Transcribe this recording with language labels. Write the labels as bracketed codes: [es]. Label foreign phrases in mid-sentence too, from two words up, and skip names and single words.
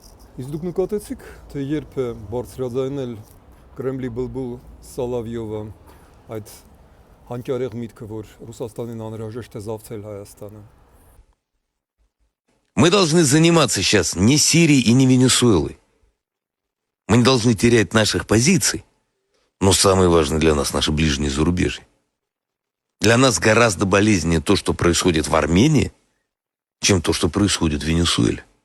[hy] Իսկ դուք նկատեցիք, թե երբ է բարձրաձայնել Կրեմլի բլբուլ Սալավյովը այդ հանճարեղ միտքը, որ Ռուսաստանին անհրաժեշտ է զավթել Հայաստանը։ [ru] Мы должны заниматься сейчас не Сирией и не Венесуэлой. Мы не должны терять наших позиций, но самое важное для нас — наше ближнее зарубежье. Для нас гораздо болезненнее то, что происходит в Армении, чем то, что происходит в Венесуэле.